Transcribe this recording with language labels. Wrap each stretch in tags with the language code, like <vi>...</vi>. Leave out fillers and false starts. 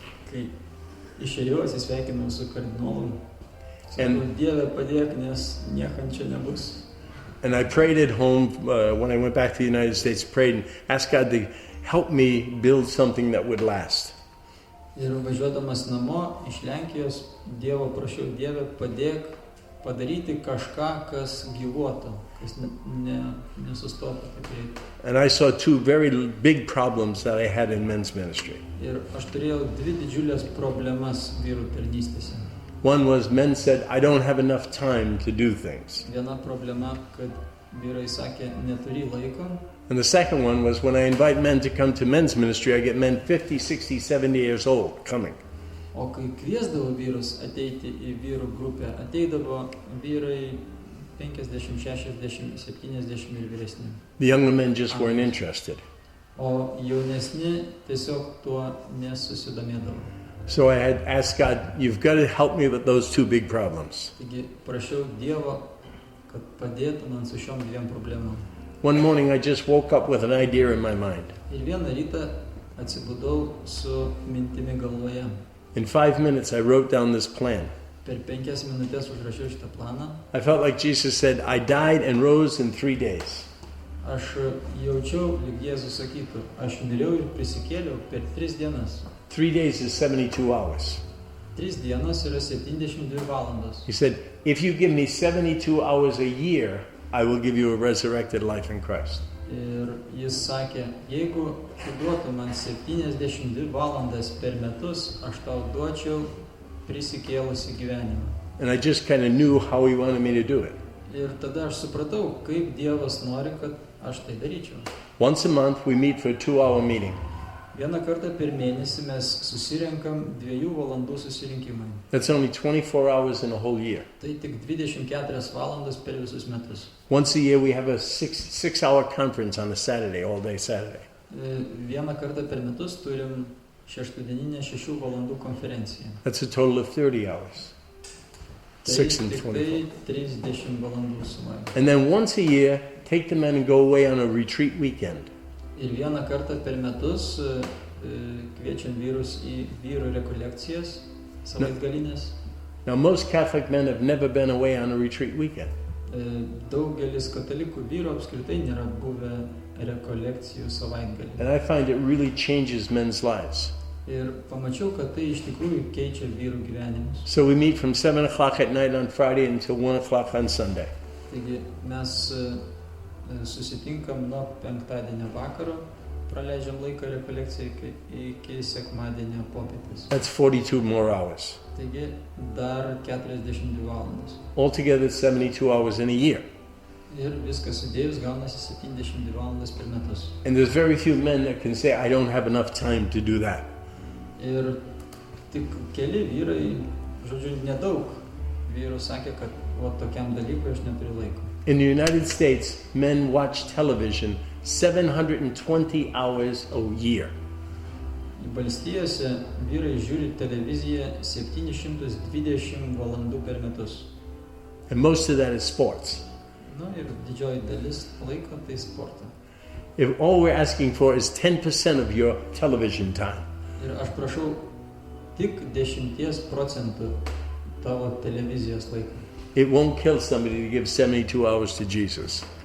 <lt>Kai išėjau, atsisveikinau su kardinolu. Sakau, Dieve padėk, nes niekam čia nebus.</lt> <en>And I prayed at home when I went back to the United States, prayed and asked God to help me build something that would last.</en> <lt>Ir važiuodamas namo iš Lenkijos, Dievo prašiau, Dieve padėk padaryti kažką, kas gyvuotų, kas nesustotų taip greit.</lt> <en>And I saw 2 very big problems that I had in men's ministry.</en> <lt>Ir aš turėjau 2 didžiulės problemas vyrų tarnystėse.</lt> <en>One was men said, I don't have enough time to do things.</en> <lt>Viena problema, kad vyrai sakė, neturi laiko.</lt> <en>And the second one was when I invite men to come to men's ministry, I get men 50, 60, 70 years old coming.</en> <lt>O kai kviesdavo vyrus ateiti į vyrų grupę, ateidavo vyrai 50, 60, 70 ir vyresni.</lt> <en>The younger men just weren't interested.</en> <lt>O jaunesni tiesiog tuo nesusidomėdavo.</lt> <en>So I had asked God, you've got to help me with those 2 big problems.</en> <lt>Taigi prašiau Dievo, kad padėtų man su šiom 2 problemom.</lt> <en>One morning I just woke up with an idea in my mind.</en> <lt>Ir vieną rytą atsibudau su mintimi galvoje.</lt> <en>In 5 minutes I wrote down this plan.</en> <lt>Per 5 minutės užrašiau šitą planą.</lt> <en>I felt like Jesus said, I died and rose in 3 days.</en> <lt>Aš jaučiau, lyg Jėzus sakytų, aš mirėjau ir prisikėliau per 3 dienas.</lt> <en>3 days is 72 hours.</en> <lt>3 dienos yra 72 valandos.</lt> <en>He said, if you give me 72 hours a year, I will give you a resurrected life in Christ.</en> <lt>Ir jis sakė, jeigu tu duotum man 72 valandas per metus, aš tau duočiau prisikėlusi gyvenimą.</lt> <en>And I just kind of knew how he wanted me to do it.</en> <lt>Ir tada aš supratau, kaip Dievas nori, kad aš tai daryčiau.</lt> <en>Once a month we meet for a 2-hour meeting.</en> <lt>Vieną kartą per mėnesį mes susirenkam 2 valandų susirinkimai.</lt> <en>That's only 24 hours in a whole year.</en> <lt>Tai tik 24 valandas per visus metus.</lt> <en>Once a year we have a 6-hour conference on a Saturday, all day Saturday.</en> <lt>Vieną kartą per metus turim šeštadieninę 6 valandų konferenciją.</lt> <en>That's a total of 30 hours. 6 and 24.</en> <lt>30 valandų sumoje.</lt> <en>And then once a year, take the men and go away on a retreat weekend.</en> <lt>Ir vieną kartą per metus kviečiam vyrus į vyrų rekolekcijas, savaitgalinės.</lt> <en>Now most Catholic men have never been away on a retreat weekend.</en> <lt>Daugelis katalikų vyrų apskritai nėra buvę rekolekcijų savaitgalį.</lt> <en>And I find it really changes men's lives.</en> <lt>Ir pamačiau, kad tai iš tikrųjų keičia vyrų gyvenimus.</lt> <en>So we meet from 7 o'clock at night on Friday until 1 o'clock on Sunday.</en> <lt>Taigi mes susitinkam nuo penktadienio vakaro, praleidžiam laiką rekolekcijai iki sekmadienio popietės.</lt> <en>That's 42 more hours.</en> <lt>Taigi dar 42 valandas.</lt> <en>Altogether 72 hours in a year.</en> <lt>Ir viskas sudėjus gaunasi 72 valandas per metus.</lt> <en>And there's very few men that can say, I don't have enough time to do that.</en> <lt>Ir tik keli vyrai, žodžiu, nedaug vyrų sakė, kad tokiam dalykui aš neturiu laiko.</lt> <en>In the United States, men watch television 720 hours a year.</en> <lt>Valstijose vyrai žiūri televiziją 720 valandų per metus.</lt> <en>And most of that is sports.</en> <lt>Ir didžioji dalis laiko tai sportą.</lt> <en>If all we're asking for is 10% of your television time.</en> <lt>Ir aš prašau tik 10% tavo televizijos laiko.</lt> <en>It won't kill somebody to give 72 hours to Jesus.</en>